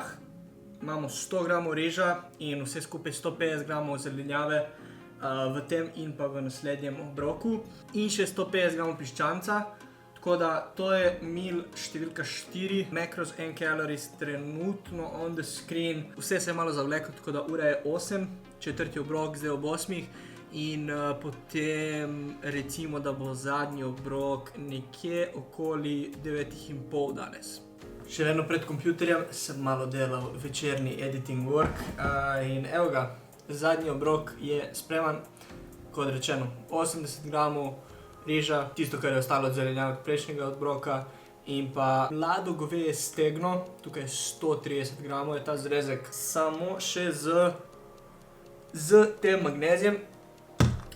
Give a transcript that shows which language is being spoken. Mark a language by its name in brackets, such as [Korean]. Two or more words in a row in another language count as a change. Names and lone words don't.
[Slovenian] Imamo 100 g riža in vse skupaj 150 g zelenjave v tem in pa v naslednjem obroku. In še 150 g piščanca. Tako da to je meal številka 4. [English] Macros and calories [Slovenian] trenutno [English] on the screen. [Slovenian] Vse se je malo zavleklo, tako da ura je 8. 4. obrok zdaj ob 8. In potem recimo, da bo zadnji obrok nekje okoli 9:30 danes. Še vedno pred kompjuterjem sem malo delal večerni [English] editing work [Slovenian] in evo ga, zadnji obrok je spreman. Kot rečeno, 80 g riža, tisto, kar je ostalo od zelenjave od prejšnjega obroka, in pa mlado goveje stegno, tukaj 130 g je ta zrezek, samo še z tem magnezijem,